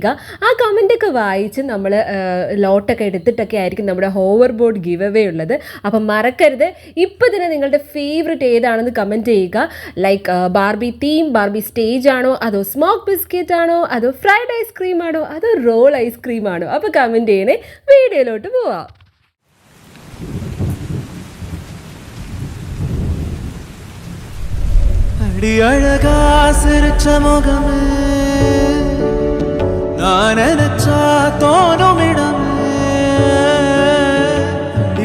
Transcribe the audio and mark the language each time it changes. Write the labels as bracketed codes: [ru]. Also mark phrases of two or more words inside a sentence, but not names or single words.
[ml] ആ കമൻറ്റൊക്കെ വായിച്ച് നമ്മൾ ലോട്ടൊക്കെ എടുത്തിട്ടൊക്കെ ആയിരിക്കും നമ്മുടെ [en] hover board give away [ml] ഉള്ളത്. അപ്പം മറക്കരുത്, ഇപ്പോൾ തന്നെ നിങ്ങളുടെ ഫേവറേറ്റ് ഏതാണെന്ന് കമൻറ്റ് ചെയ്യുക. ലൈക്ക് ബാർബി തീം, ബാർബി സ്റ്റേജ് ആണോ, അതോ [en] smoke biscuit [ml] ആണോ, അതോ [en] fried ice cream [ml] ആണോ, അതോ [en] roll ice cream [ml] ആണോ. അപ്പോൾ കമൻറ്റ് ചെയ്യണേ. വീഡിയോയിലോട്ട് പോവാം. [ta] அடி அழகா சிரிச்ச முகமே நான் நினைச்சா தோணும் இடமே அடி